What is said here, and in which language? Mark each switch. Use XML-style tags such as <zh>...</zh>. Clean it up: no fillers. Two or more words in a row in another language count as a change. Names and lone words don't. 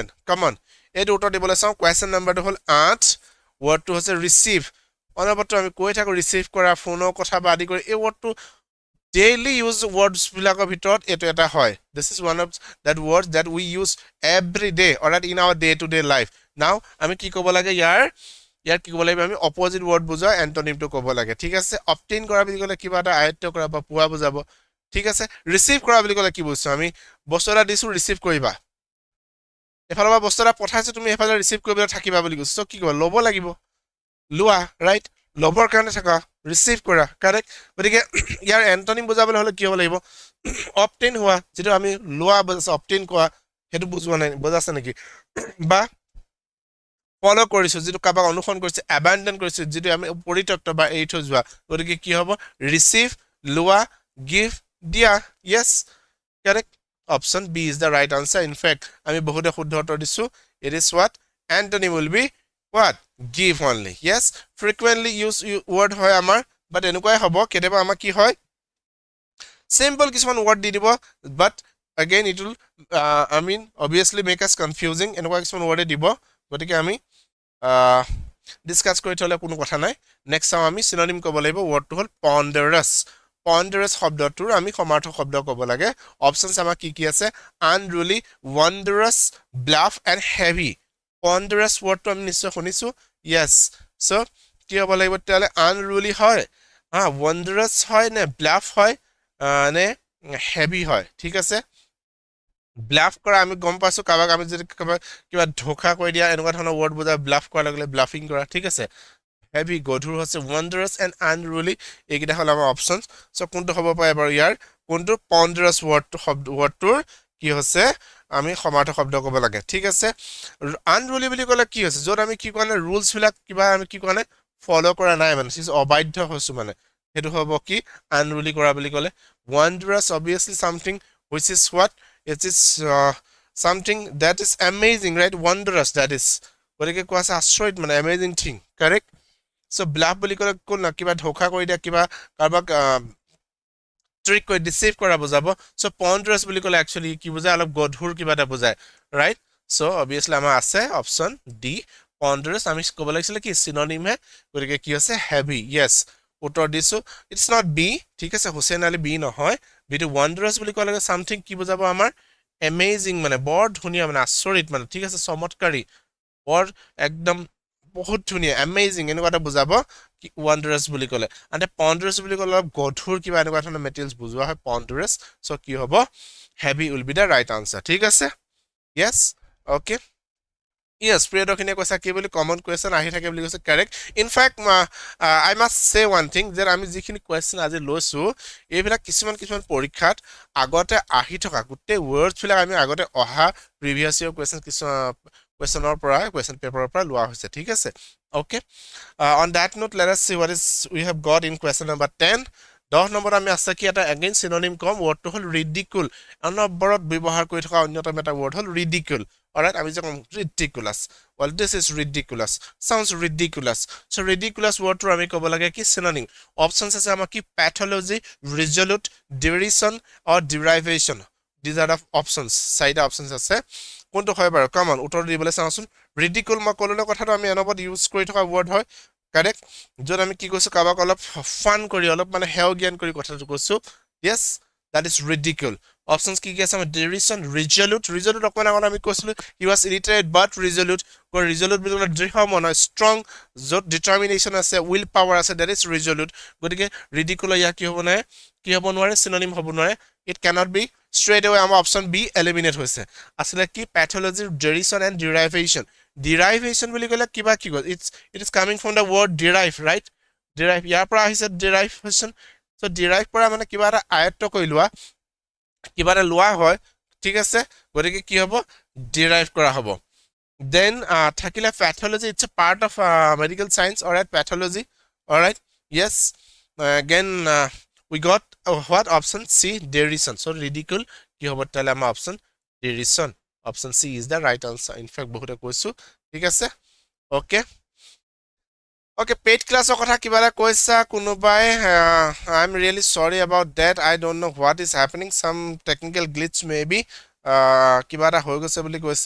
<en>come on</en> <as>এইটো উত্তৰ দিবলৈ চাওঁ কোৱেশ্চন নাম্বাৰটো হ'ল 8 ৱৰ্ডটো হৈছে ৰিচিভ অনবৰতে আমি কৈ থাকো ৰিচিভ কৰা ফোনৰ কথা বা আদি কৰি এই ৱৰ্ডটো</as> <en>daily use words</en> <as>বিলাকৰ ভিতৰত এটো এটা হয় this</as> <en>is one of that words that we use every day or in our day to day life now</en> <as>আমি কি ক'ব লাগে ইয়াৰ কি ক'ব লাগিব আমি</as> <en>opposite word</en> <as>বুজা এন্টোনিমটো ক'ব লাগে ঠিক আছে obtain কৰা বুলি ক'লে কিবা এটা আয়ত্ত কৰা বা পোৱা বুজাব ঠিক আছে ৰিচিভ কৰা বুলি ক'লে কি বুজিছো আমি বস্তু এটা দিছো ৰিচিভ কৰিবা এফালৰ পৰা বস্তু এটা পঠাইছো তুমি এফালে ৰিচিভ কৰিবলৈ থাকিবা বুলি কৈছো কি ক'ব ল'ব লাগিব লোৱা ৰাইট লবৰ কাৰণে থাকা ৰিচিভ কৰা কাৰেক্ট গতিকে ইয়াৰ এন্টোনিম বুজাবলৈ হলে কি হ'ব লাগিব obtain হোৱা যেটো আমি লোৱা বুজাছ obtain কৰা হেতু বুজোৱা নাই বুজাছে নেকি বা ফলো কৰিছো যেটো কাবাক অনুসৰণ কৰিছে abandon কৰিছো যেটো আমি পৰিত্যক্ত বা এৰি থৈ যোৱা গতিকে কি হ'ব ৰিচিভ লোৱা give দিয়া</as> <en>yes correct option b is the right answer in fact</en> <as>আমি বহুতে শুদ্ধ উত্তৰ দিছো</as> <en>it is what antonym will be what give only yes frequently use word</en> <as>হয় আমাৰ but এনেকুৱাই হ'ব কেতিয়াবা আমাৰ কি হয় simple কিছুমান word দি দিব</as> <en>but again it will I mean obviously make us confusing</en> <as>এনেকুৱা কিছুমান word দিব গতিকে আমি ডিসকাস কৰি থলে কোনো কথা নাই নেক্সট চাও আমি synonym ক'ব লাগিব wordটো হ'ল ponderous শব্দটোৰ আমি সমাৰ্থক শব্দ ক'ব লাগে অপচনছ আমাৰ কি আছে</as> <en>unruly wondrous bluff and heavy ponderous</en> <as>wordটো আমি নিশ্চয় শুনিছো</as> <en>yes so</en> <as>কি হ'ব লাগিব তেলে unruly হয় wondrous হয় নে bluff হয় নে heavy হয় ঠিক আছে bluff কৰা আমি গম পাইছো কাবাক আমি যদি কিবা ধোকা কৈ দিয়া এনেকুৱা ধৰণৰ word বুজা bluff কৰা লাগলে bluffing কৰা ঠিক আছে heavy গধুৰ হৈছে</as> <en>wondrous and unruly</en> <as>এইকিটা হল আমাৰ অপচনছ সো কোনটো হ'ব পাৰে বাৰু ইয়াৰ কোনটো ponderous wordটোৰ কি হৈছে আমি সমাৰ্থক শব্দ ক'ব লাগে ঠিক আছে unruly বুলি ক'লে কি হৈছে যত আমি কি কোনে ৰুলছ বিলাক কিবা আমি কি কোনে ফলো কৰা নাই মানে সিজ অবাধ্য হৈছো মানে হেতু হ'ব কি unruly কৰা বুলি ক'লে</as> <en>wondrous obviously something which is what it is something that is</en> <as>amazing right wondrous that is গতিকে কোৱা আছে আচৰিত মানে</as> <en>amazing thing correct so</en> <as>bluff বুলি ক'লে কোন না কিবা ধোকা কৰি দিয়া কিবা কাৰবাক ট্ৰিক কৰি ডিসিভ কৰা বুজাব</as> <en>so ponderous</en> <as>বুলি ক'লে actually কি বুজায় অলপ গধুৰ কিবা এটা বুজায়</as> <en>right so obviously</en> <as>আমাৰ আছে অপচন ডি ponderous আমি ক'ব লাগিছিল কি synonym হে গতিকে কি আছে</as> <en>heavy yes</en> <as>উত্তৰ দিছো</as> <en>it's not b</en> <as>ঠিক আছে হুসেন আলী b নহয় বিটো wondrous বুলি ক'লে something কি বুজাব আমাৰ amazing মানে বৰ ধুনিয়া মানে আচৰিত মানে ঠিক আছে চমৎকাৰী বৰ একদম বহুত ধুনিয়া amazing এনেকুৱা এটা বুজাব কি wondrous বুলি ক'লে আৰু ponderous বুলি ক'লে গধুৰ কিবা এনেকুৱা ধৰণৰ মেটেৰিয়েলছ বুজোৱা হয় ponderous সো কি হ'ব</as> <en>heavy will be the right answer</en> <as>ঠিক আছে</as> <en>yes okay</en> <as>yes প্ৰিয়দৰ্শিনীয়ে কৈছা কি বুলি</as> <en>common question</en> <as>আহি থাকে বুলি কৈছে কাৰেক্ট</as> <en>in fact I must say one thing</en> <as>যে আমি যিখিনি কোৱেশ্চন আজি লৈছো এইবিলাক কিছুমান পৰীক্ষাত আগতে আহি থকা গোটেই ওয়াৰ্ডছ বিলাক আমি আগতে অহা</as> <en>previous year question</en> <as>questioner পৰা</as> <en>question paper</en> <as>পৰা লোৱা হৈছে ঠিক আছে</as> <en>okay on that note let us see what is we have got in question number 10</en> <as>10 নম্বৰ আমি আছে কি এটা</as> <en>again synonym কম wordটো হল ridicule</en> <as>অনবৰত ব্যৱহাৰ কৰি থকা অন্যতম এটা</as> <en>word হল ridicule alright</en> <as>আমি যে কম</as> <en>ridiculous well this is ridiculous sounds ridiculous so ridiculous wordটো</en> <as>আমি ক'ব লাগে কি</as> <en>synonym options</en> <as>আছে আমাৰ কি</as> <en>pathology resolute derision or derivation these are the options</en> <as>চাৰিটা options আছে কোনটো হয় বাৰু</as> <en>come on</en> <as>উত্তৰ দিবলৈ চাওঁচোন ridicule মই ক'ললে কথাটো আমি অনবৰত ইউজ কৰি থকা word হয় কাৰেক্ট যত আমি কি কৈছো কাবাক অলপ ফান কৰি অলপ মানে হেও জ্ঞান কৰি কথাটো কৈছো</as> <en>yes that is ridicule</en> <as>options কি আছে আমাৰ derision resolute অকমান আগত আমি কৈছিলো</as> <en>he was illiterate but resolute</en> <as>বুলি ক'লে দৃঢ় মন strong যত determination আছে</as> <en>will power</en> <as>আছে</as> <en>that is resolute</en> <as>গতিকে ridicule ইয়া কি হ'ব নোৱাৰে synonym হ'ব নোৱাৰে</as> <en>it cannot be straight away</en> <as>আমাৰ</as> <en>option b eliminate</en> <as>হৈছে আসলে কি</as> <en>pathology derision and</en> <as>derivation বুলি ক'লে কিবা কি গল</as> <en>it is coming from the word derive right derive</en> <as>ইয়াৰ পৰা আহিছে derivation</as> <en>so derive</en> <as>পৰা মানে কিবা এটা আয়ত্ত কৰি লোৱা কিবা এটা লোৱা হয় ঠিক আছে গতিকে কি হ'ব</as> <en>derive</en> <as>কৰা হ'ব</as> <en>then থাকিলে pathology it's a part of medical science or at pathology all right yes again we got what option c derision so ridicule কি হ'ব</en> <as>তাহলে আমাৰ</as> <en>option derision option c is the right answer in fact</en> <as>বহুতে কৈছো ঠিক আছে</as> <en>okay Okay, paid class</en> <as>কথা কিবা এটা কৈছা কোনোবাই</as> <en>I'm really sorry about that. I don't know what is happening. Some technical glitch maybe.</en> <as>কিবা এটা হৈ গৈছে বুলি কৈছে.</as>